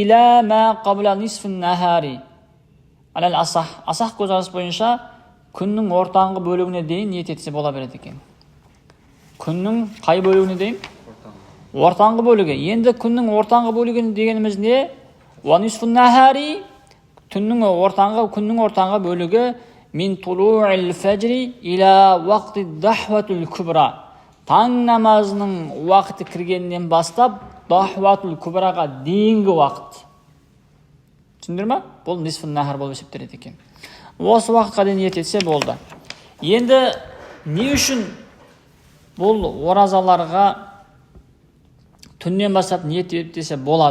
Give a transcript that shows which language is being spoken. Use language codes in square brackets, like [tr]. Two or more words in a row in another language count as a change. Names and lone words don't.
[kk] Асах көзқарас бойынша күннің ортаңғы бөлігіне дейін ниет етсе бола береді екен. Күннің қай бөлігіне дейін? Ортаңғы бөлігі. Енді күннің ортаңғы бөлігі дегеніміз не? Күннің ортаңғы бөлігі [ar] من طلوع الفجر إلى وقت الضحوة الكبرى. [kk] Таң намазының уақыты кіргеннен бастап дахватул кубраға дейінгі уақыт. Түсіндір ме? Бұл [ar] نصف النهار [kk] болып есептеледі екен. Осы уақытқа дейін ниет етсе болды. Енді не үшін бұл оразаларға түннен бастап ниет етсе болады?